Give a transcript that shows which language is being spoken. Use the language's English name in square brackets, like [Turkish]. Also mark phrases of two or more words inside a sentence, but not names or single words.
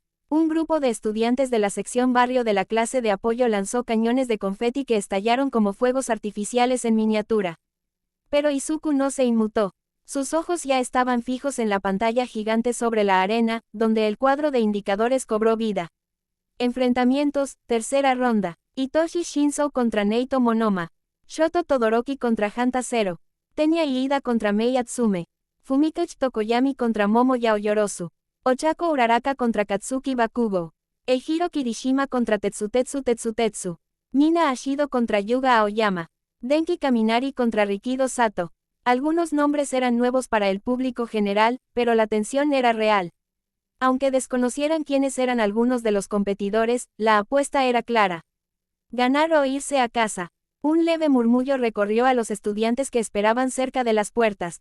[Spanish] Un grupo de estudiantes de la sección barrio de la clase de apoyo lanzó cañones de confeti que estallaron como fuegos artificiales en miniatura. Pero Izuku no se inmutó. Sus ojos ya estaban fijos en la pantalla gigante sobre la arena, donde el cuadro de indicadores cobró vida. Enfrentamientos, tercera ronda. Hitoshi Shinzo contra Neito Monoma. Shoto Todoroki contra Hanta Zero. Tenya Iida contra Mei Atsume. Fumikochi Tokoyami contra Momo Yaoyorozu. Ochako Uraraka contra Katsuki Bakugo. Eijiro Kirishima contra Tetsutetsu Tetsutetsu. Mina Ashido contra Yuga Aoyama. Denki Kaminari contra Rikido Sato. Algunos nombres eran nuevos para el público general, pero la tensión era real. Aunque desconocieran quiénes eran algunos de los competidores, la apuesta era clara. Ganar o irse a casa. Un leve murmullo recorrió a los estudiantes que esperaban cerca de las puertas.